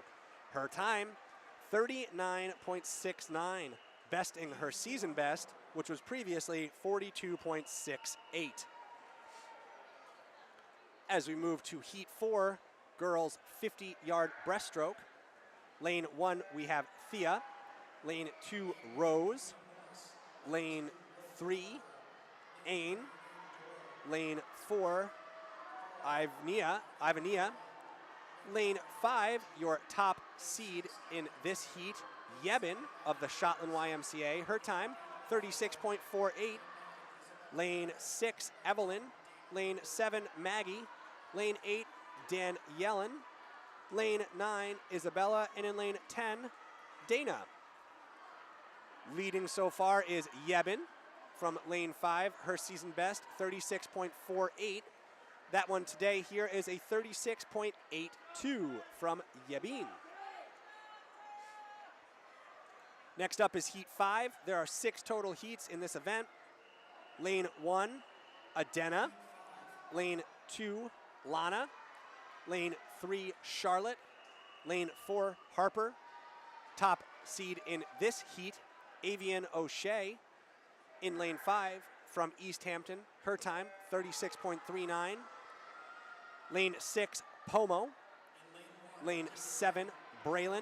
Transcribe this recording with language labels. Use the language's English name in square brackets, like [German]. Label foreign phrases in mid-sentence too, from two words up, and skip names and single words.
[English] Her time, 39.69, besting her season best, which was previously 42.68. As we move to Heat 4, girls 50-yard breaststroke. Lane 1, we have Thea. Lane 2, Rose. Lane 3, Ain. Lane 4, Ivania. Lane 5, your top seed in this heat, Yebin of the Shotland YMCA. Her time, 36.48. Lane 6, Evelyn. Lane 7, Maggie. Lane 8, Dan Yellen. Lane 9, Isabella. And in lane 10, Dana. Leading so far is Yebin from lane 5. Her season best, 36.48. That one today here is a 36.82 from Yebin. Next up is Heat 5. There are 6 total heats in this event. Lane 1, Adena. Lane 2, Lana. Lane 3, Charlotte. Lane 4, Harper. Top seed in this heat, Avian O'Shea. In lane 5 from East Hampton, her time, 36.39. Lane 6, Pomo. Lane 7, Braylon.